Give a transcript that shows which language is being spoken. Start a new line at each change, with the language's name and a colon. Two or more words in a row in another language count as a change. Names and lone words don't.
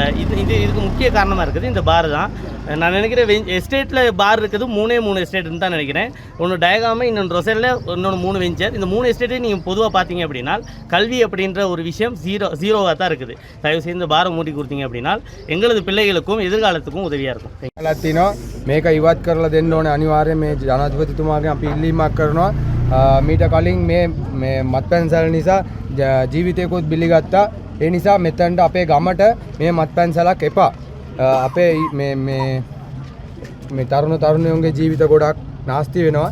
Tamil: இதுக்கு முக்கிய காரணமாக இருக்குது இந்த பார் தான். நான் நினைக்கிறேன் எஸ்டேட்டில் பார் இருக்குது 3 எஸ்டேட்டுன்னு தான் நினைக்கிறேன். ஒன்று டயகாம, இன்னொன்று ரொசலில், இன்னொன்று 3 வெஞ்சர். இந்த 3 எஸ்டேட்டையும் நீங்கள் பொதுவாக பார்த்தீங்க அப்படின்னா கல்வி அப்படின்ற ஒரு விஷயம் ஜீரோவாக தான் இருக்குது. தயவுசெய்து இந்த பாரை மூடி கொடுத்தீங்க அப்படின்னா எங்களது பிள்ளைகளுக்கும் எதிர்காலத்துக்கும் உதவியாக இருக்கும்.
Sinhala: තිනවා මේක ඉවත් කරලා දෙන්න ඕනේ අනිවාර්යයෙන්. මේ ජනාධිපතිතුමාගෙන් අපි ඉල්ලීමක් කරනවා. මීට කලින් මේ මත්පැන්සල් නිසා ජීවිතයකුත් බිලිගත්තා. ඒ නිසා මෙතනට අපේ ගමට මේ මත්පැන්සලක් එපා. අපේ මේ තරුණ තරුණියන්ගේ ජීවිත ගොඩක් නාස්ති වෙනවා.